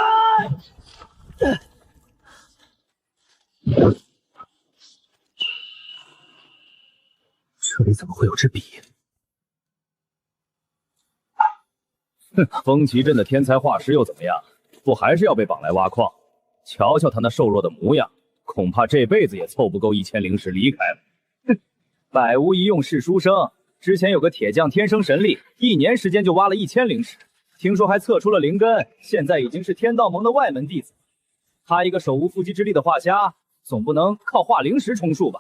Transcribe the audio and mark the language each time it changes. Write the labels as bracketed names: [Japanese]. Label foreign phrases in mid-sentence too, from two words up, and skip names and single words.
[Chinese] 這裡怎麼會有支筆？哼，風岐鎮的天才畫師又怎麼樣？不還是要被綁來挖礦？瞧瞧他那瘦弱的模樣，恐怕這輩子也湊不夠1000靈石離開了。哼，百無一用是書生。之前有個鐵匠天生神力，1年時間就挖了1000灵石，聽說還測出了靈根，現在已經是天道盟的外門弟子。他一個手無縛雞之力的畫家，總不能靠畫靈石充數吧？